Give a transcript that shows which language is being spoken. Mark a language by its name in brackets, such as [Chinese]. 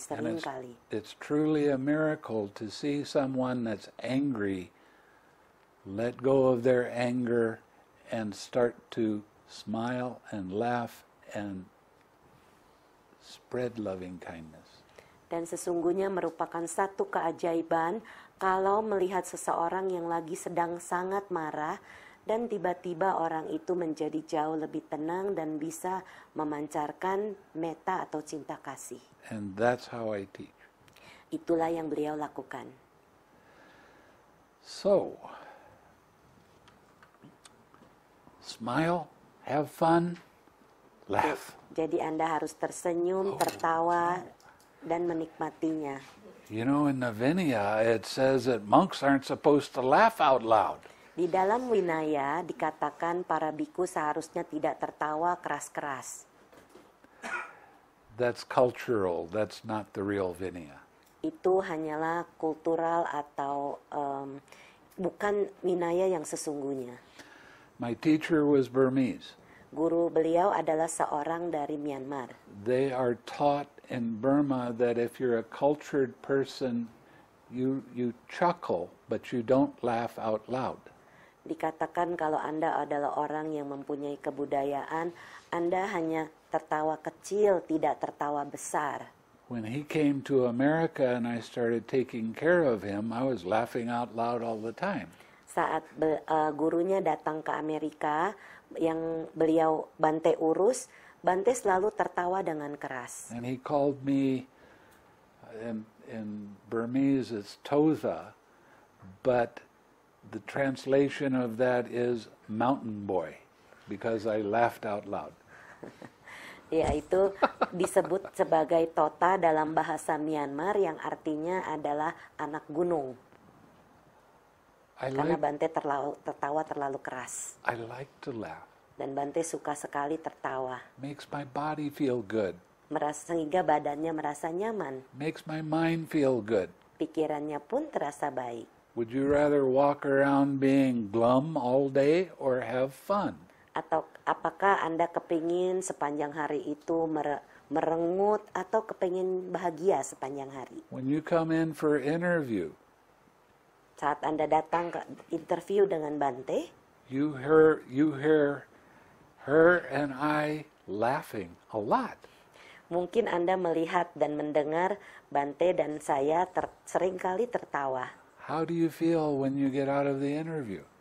[Indonesian] sering kali. [English] it's truly a miracle to see someone that's angry let go of their anger and start to smile and laugh and spread loving kindness. [Indonesian] Dan sesungguhnya merupakan satu keajaiban kalau melihat seseorang yang lagi sedang sangat marah dan tiba-tiba orang itu menjadi jauh lebih tenang dan bisa memancarkan metta atau cinta kasih. [English] And that's how I teach. [Indonesian] Itulah yang beliau lakukan. [English] So, smile, have fun, laugh. [Indonesian] Jadi Anda harus tersenyum, tertawa, dan menikmatinya. [English] You know, in the Vinaya, it says that monks aren't supposed to laugh out loud. [Indonesian] Di dalam Winaya dikatakan para biku seharusnya tidak tertawa keras-keras. [English] That's cultural. That's not the real Vinaya. [Indonesian] Itu hanyalah kultural atau bukan Winaya yang sesungguhnya. [English] My teacher was Burmese. [Indonesian] Guru beliau adalah seorang dari Myanmar. [English] They are taught in Burma that if you're a cultured person, you chuckle, but you don't laugh out loud. [Indonesian] Dikatakan kalau Anda adalah orang yang mempunyai kebudayaan, Anda hanya tertawa kecil, tidak tertawa besar. [English] When he came to America and I started taking care of him, I was laughing out loud all the time. [Indonesian] Saat gurunya datang ke Amerika, yang beliau Bante urus, Bante selalu tertawa dengan keras. [English] And he called me, in Burmese it's Toza, but the translation of that is mountain boy, because I laughed out loud. [Indonesian] Ya, itu disebut sebagai Tota dalam bahasa Myanmar yang artinya adalah anak gunung. Karena Bante tertawa terlalu keras. [English] I like to laugh. [Indonesian] Dan Bante suka sekali tertawa. [English] Makes my body feel good. [Indonesian] Sehingga badannya merasa nyaman. [English] Makes my mind feel good. [Indonesian] Pikirannya pun terasa baik. [English] Would you rather walk around being glum all day or have fun? [Indonesian] Atau apakah Anda kepingin sepanjang hari itu merengut atau kepingin bahagia sepanjang hari? [English] When you come in for interview, [Indonesian] saat Anda datang ke interview dengan Bante, [English] you hear her and I laughing a lot. [Indonesian] Mungkin Anda melihat dan mendengar Bante dan saya seringkali tertawa. [English] How do you feel when you get out of the interview?